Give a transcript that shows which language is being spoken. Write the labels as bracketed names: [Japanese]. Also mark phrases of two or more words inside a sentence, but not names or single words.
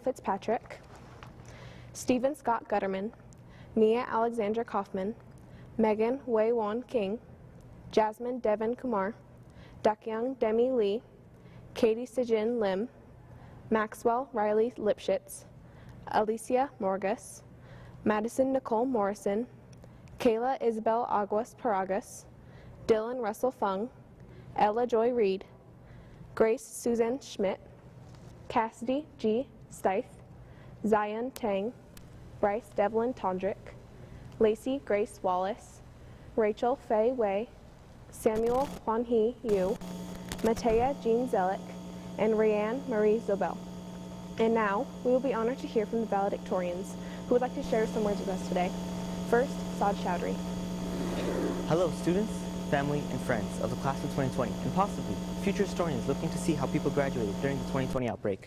[English] Fitzpatrick, Stephen Scott Gutterman, Mia Alexandra Kaufman, Megan Wei Won King, Jasmine Devon Kumar, Dakyoung Demi Lee, Katie Sejin Lim, Maxwell Riley Lipschitz, Alicia Morgus, Madison Nicole Morrison, Kayla Isabel Aguas Paragas, Dylan Russell Fung, Ella Joy Reed, Grace Suzanne Schmidt, Cassidy G. Steiff, Zion Tang, Bryce Devlin Tondrick, Lacey Grace Wallace, Rachel Faye Wei, Samuel Hwan-hee Yu, Matea Jean Zellick, and Rayanne Marie Zobel. And now, we will be honored to hear from the valedictorians, who would like to share some words with us today. First, Saad Chowdhury. Hello, students, family, and friends of the class of 2020, and possibly future historians looking to see how people graduated during the 2020 outbreak.